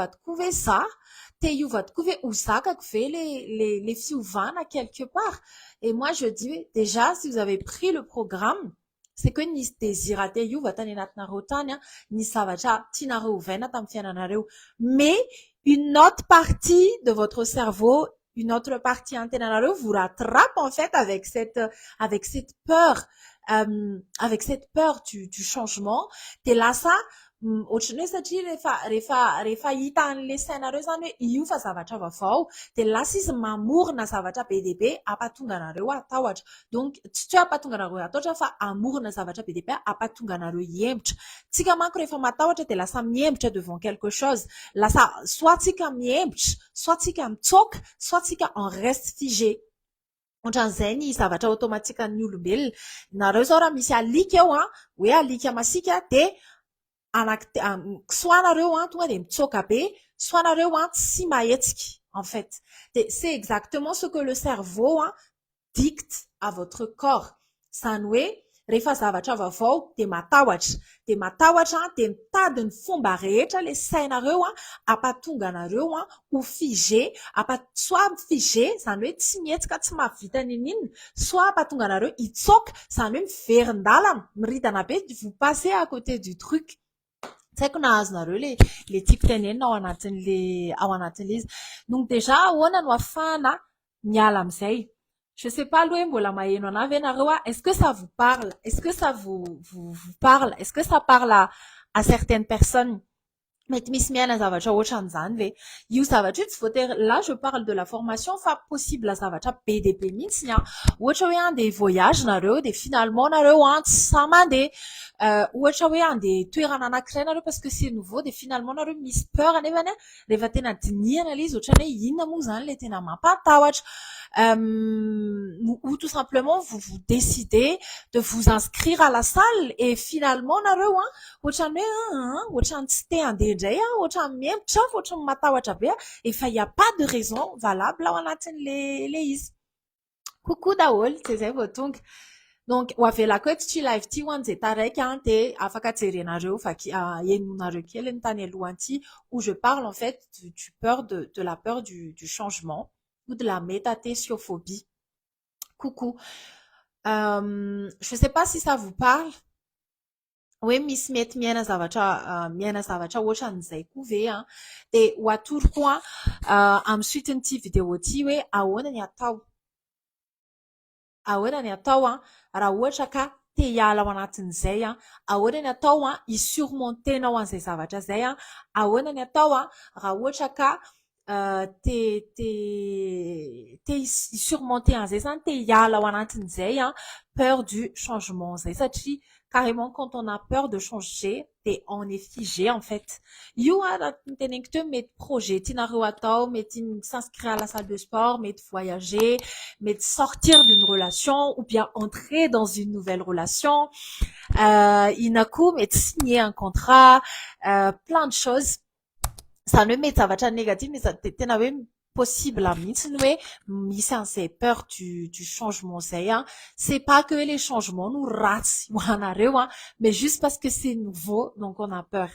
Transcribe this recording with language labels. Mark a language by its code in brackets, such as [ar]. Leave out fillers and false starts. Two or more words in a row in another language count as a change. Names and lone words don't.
[mg] tokoa ve za te hiova tokoa ve ho zakako ve [fr] les fiovana quelque part et moi je dis déjà si vous avez pris le programme c'est que nisy désir [mg] te hiova tany anatinareo tany nisy zavatra tianareo hovaina tamin'ny fiainanareo [fr] mais une autre partie de votre cerveau une autre partie antenanareo vous rattrape en fait avec cette peur du changement [mg] de lasa ohatrany hoe satria rehefa hita an'le sainareo zany hoe io fa zavatra vaovao de lasa izy mamorona zavatra be dia be ampatonga anareo atahotra donc tsy hoe ampatonga anareo atahotra fa amorona zavatra be dia be ampatonga anareo hiembotra tsika manko rehefa matahotra de lasa miembotra [fr] devant quelque chose [mg] lasa soit tsika miembotra soit tsika mitsoaka soit tsika [fr] en reste figé [mg] ohatran'izay ny zavatra automatikany olombelona nareo zao raha misy alika eo hoe alika masika de soit nareo tonga de mitsoaka be soit nareo tsy mahetsika [fr] en fait c'est exactement ce que le cerveau dicte à votre corps [mg] zany hoe rehefa zavatra vaovao de matahotra de mitady ny fomba rehetra le sainareo ampatonga anareo ho figé soit figé zany hoe tsy mihetsika tsy mahavita ninina soit ampatonga anareo hitsoaka zany hoe miverin-dalana miridana be [fr] vous passez à côté du truc. [mg] Tsy haiko na azonareo le tiako tenenina ao anatin'le izy. Donc déjà ahoana no ahafahana miala amin'izay. [fr] Je sais pas [mg] aloha hoe mbola maheno anahy ve ianareo [fr] est-ce que ça vous parle? Est-ce que ça vous parle? Est-ce que ça parle à certaines personnes? [mg] Mety misy miaina zavatra ohatran'izany ve? Io zavatra io tsy voatery [fr] là je parle de la formation [mg] fa possible zavatra be dia be mihitsiny ohatra hoe handeha voyage nareo de finalement nareo tsy sahy mandeha ohatra hoe handeha toerana anankiray nareo [fr] parce que c'est nouveau [mg] de finalement nareo misy peur anefany rehefa tena dinihana ilay izy ohatrany hoe inona moa zany le tena mampatahotra [fr] ou tout simplement vous décidez de vous inscrire à la salle et finalement [mg] nareo ohatrany hoe ohatrany tsy te handeha indray ohatrany miembotra ohatrany matahotra be efa [fr] il y a pas de raison valable [mg] ao anatin'le izy. Coucou daholo tsy zay vao tonga. Donc ho avelako eto ty live ty ho an'izay taraiky de afaka jerenareo fa henonareo kely ny tany alohany ty [fr] où je parle en fait du peur de la peur du changement ou de la métatésiophobie. Coucou. Je sais pas si ça vous parle. [mg] Hoe misy mety miaina zavatra ohatran'izay koa ve de ho atoroko amin'ny suiten'ity vidéo ty hoe ahoana ny atao raha ohatra ka te hiala ao anatin'izay ahoana ny atao hisurmontenao an'izay zavatra zay ahoana ny atao raha ohatra ka te surmonter an'izay zany te hiala ao anatin'izay [fr] peur du changement [mg] zay satria carrément [fr] quand on a peur de changer on est figé en fait. [mg] Io teneniko teo mety [fr] projet tianareo atao mety s'inscrire à la salle de sport mety voyager mety sortir d'une relation ou bien entrer dans une nouvelle relation inako mety signer un contrat plein de choses [mg] zany hoe mety zavatra [fr] négatif mais [mg] tena hoe possible mihitsy hoe misy an'izay [fr] peur du changement zay c'est pas que les changements [mg] no ratsy ho anareo [fr] mais juste parce que c'est nouveau donc on a peur.